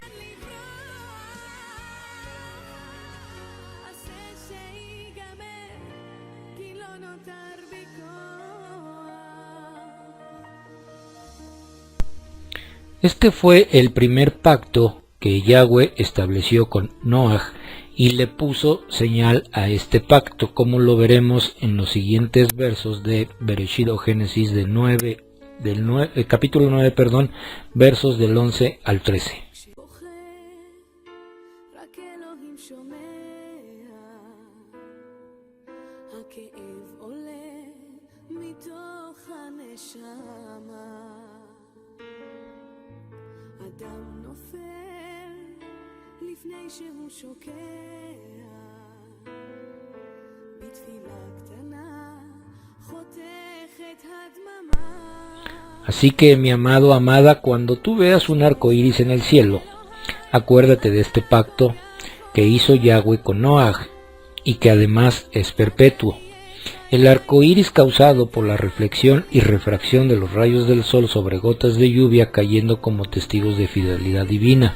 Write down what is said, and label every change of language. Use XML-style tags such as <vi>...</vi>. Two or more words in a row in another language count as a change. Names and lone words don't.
<es>Este fue el primer pacto que Yahweh estableció con Noaj y le puso señal a este pacto, como lo veremos en los siguientes versos de Bereshit o Génesis capítulo 9, versos del 11 al 13.</es> <he>אדם נופל לפני שהוא שוקע בתפילה</he> <es>Así que, mi amado, amada, cuando tú veas un arco iris en el cielo, acuérdate de este pacto que hizo Yahweh con Noaj y que además es perpetuo. El arco iris causado por la reflexión y refracción de los rayos del sol sobre gotas de lluvia cayendo como testigos de fidelidad divina.</es>